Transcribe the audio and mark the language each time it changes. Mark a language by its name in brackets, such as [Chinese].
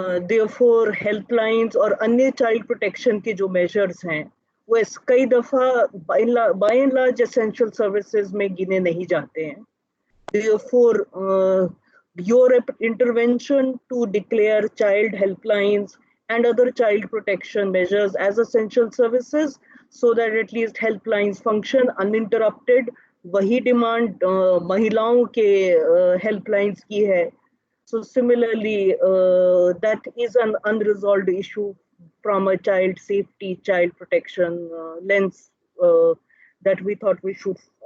[Hindi] Therefore helplines और अन्य child protection के जो measures हैं वो कई दफा [English] by and large essential services [Hindi] में गिने नहीं जाते हैं। [English] Therefore your intervention to declare child helplines and other child protection measures as essential services so that at least helplines function uninterrupted, [Hindi] वही डिमांड महिलाओं के हेल्पलाइंस की है। [English] So similarly, that is an unresolved issue from a child safety, child protection lens that we thought we should